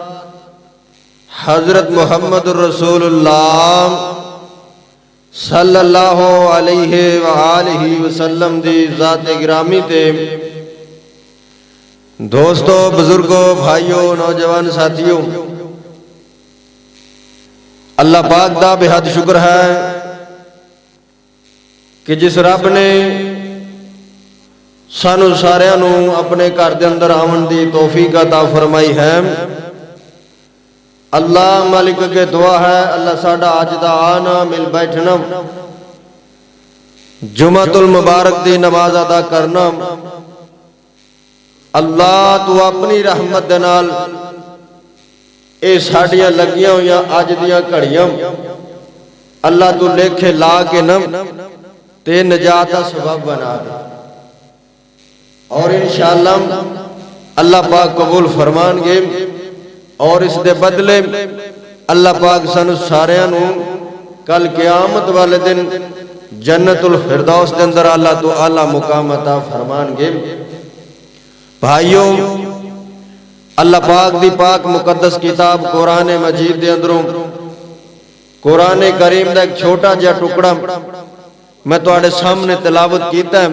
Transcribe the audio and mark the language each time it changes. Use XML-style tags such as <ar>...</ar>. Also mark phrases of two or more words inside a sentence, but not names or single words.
<pa>حضرت محمد رسول اللہ</pa> <ar>صلی اللہ علیہ وآلہ وسلم</ar> <pa>دی ذات گرامی تے دوستو بزرگوں بھائیوں نوجوان ساتھیوں اللہ پاک دا بے حد شکر ہے کہ جس رب نے سانو سارے نو اپنے گھر دے اندر آون دی توفیق عطا فرمائی ہے۔ اللہ مالک کے دعا ہے اللہ ساڈا اج دا آنا مل بیٹھنا جمعۃ المبارک دی نماز ادا کرنا اللہ تو اپنی رحمت دے نال اے ساڈیاں لگیاں ہویاں اج دیاں گھڑیاں اللہ تو لکھے لا کے نہ تے نجات دا سبب بنا دے اور انشاءاللہ اللہ پاک قبول فرمان گے اور اس دے بدلے اللہ پاک سانو ساریاں نو کل قیامت والے دن جنت الفردوس دے اندر اللہ تو اعلیٰ مقام عطا فرمان گے۔ بھائیوں اللہ پاک دی پاک مقدس کتاب قرآن مجید دے اندروں قرآن کریم دا ایک چھوٹا جا ٹکڑا میں تواڈے سامنے تلاوت کیتا ہے۔</pa>